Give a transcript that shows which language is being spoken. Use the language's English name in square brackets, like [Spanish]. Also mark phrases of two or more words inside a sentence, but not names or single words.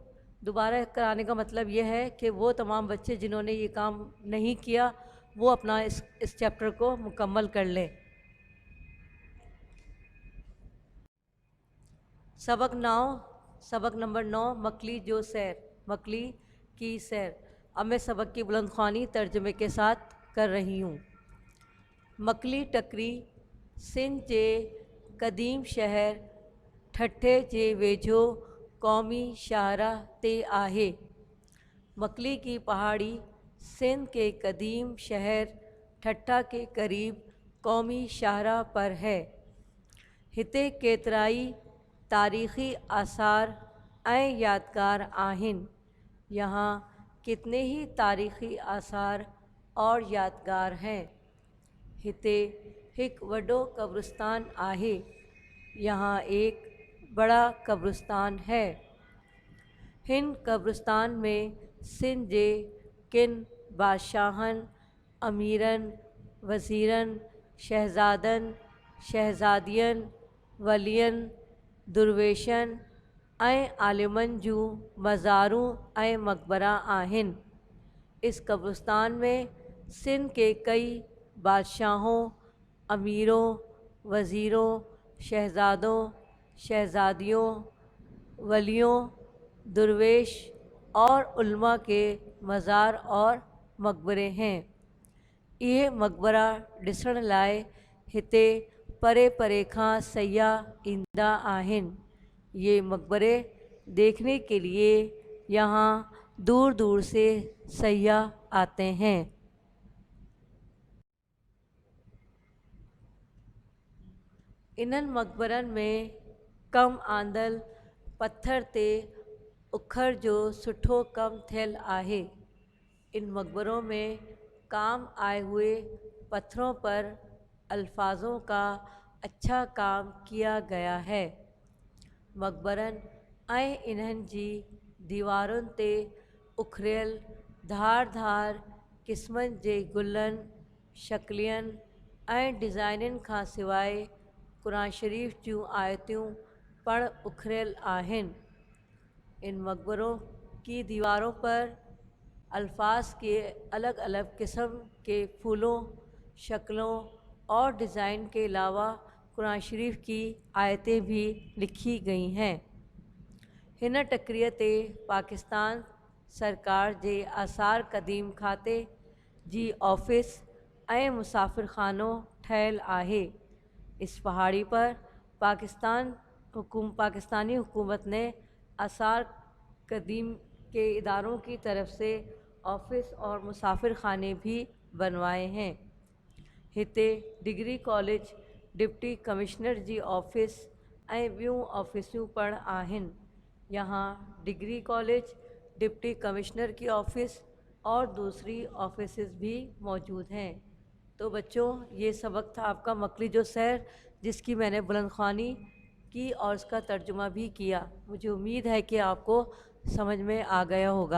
[Urdu] دوبارہ کرانے کا مطلب یہ ہے کہ وہ تمام بچے جنہوں نے یہ کام نہیں کیا وہ اپنا اس چیپٹر کو مکمل کر لیں. سبق نمبر 9, [Sindhi] मकली जो सैर, [Urdu] مکلی کی سیر. اب میں سبق کی بلند خوانی ترجمے کے ساتھ کر رہی ہوں. [Sindhi] मकली टकरी सिंध जे कदीम शहर ठठे जे वेझो क़ौमी शाहराह ते आहे। [Urdu] مکلی کی پہاڑی سندھ کے قدیم شہر ٹھٹھہ کے قریب قومی شاہراہ پر ہے. [Sindhi] हिते केतिराई तारीख़ी आसार ऐं यादगार आहिनि। [Urdu] یہاں کتنے ہی تاریخی آثار اور یادگار ہیں. [Sindhi] हिते हिक वॾो कब्रिस्तान आहे। [Urdu] یہاں ایک بڑا قبرستان ہے. [Sindhi] हिन कब्रिस्तान में सिंध जे किन बादशाहनि, अमीरनि, वज़ीरनि, शहज़ादनि, शहज़ादियुनि, वलियनि, दुरवेशनि ऐं आलिमनि जूं मज़ारूं ऐं मक़बरा आहिनि। [Urdu] اس قبرستان میں سندھ کے کئی بادشاہوں، امیروں، وزیروں، شہزادوں، شہزادیوں، ولیوں، درویش اور علما کے مزار اور مقبرے ہیں. [Sindhi] इहे मक़बरा ॾिसण लाइ हिते परे परे खां सयाह ईंदा आहिनि। [Urdu] یہ مقبرے دیکھنے کے لیے یہاں دور دور سے سیاح آتے ہیں. [Sindhi] इन्हनि मक़बरनि में कम आंदल पत्थर ते उखर जो सुठो कम थियल आहे। [Urdu] ان مقبروں میں کام آئے ہوئے پتھروں پر الفاظوں کا اچھا کام کیا گیا ہے. [Sindhi] मक़बरनि ऐं इन्हनि जी दीवारुनि ते उखरियल धार धार क़िस्मनि जे गुलनि, शक्लियनि ऐं डिज़ाइननि खां सवाइ क़ुरान शरीफ़ जूं आयतूं पिण उखरियल आहिनि। [Urdu] ان مقبروں کی دیواروں پر الفاظ کے الگ الگ قسم کے پھولوں، شکلوں اور ڈیزائن کے علاوہ قرآن شریف کی آیتیں بھی لکھی گئی ہیں. [Sindhi] हिन टकरीअ ते पाकिस्तान सरकार जे आसार क़दीम खाते जी ऑफिस ऐं मुसाफ़िरखानो ठहियल आहे। [Urdu] اس پہاڑی پر پاکستانی حکومت نے آثار قدیم کے اداروں کی طرف سے آفس اور مسافر خانے بھی بنوائے ہیں. [Sindhi] हिते [English] degree college, deputy commissioner [Sindhi] जी ऑफिस ऐं ॿियूं ऑफिसूं पिण आहिनि। [Urdu] یہاں [English] degree college, deputy commissioner [Urdu] کی آفس اور دوسری آفسز بھی موجود ہیں. تو بچوں، یہ سبق تھا آپ کا [Sindhi] मकली जो सैर, [Urdu] جس کی میں نے بلند خوانی کی اور اس کا ترجمہ بھی کیا. مجھے امید ہے کہ آپ کو سمجھ میں آ گیا ہوگا.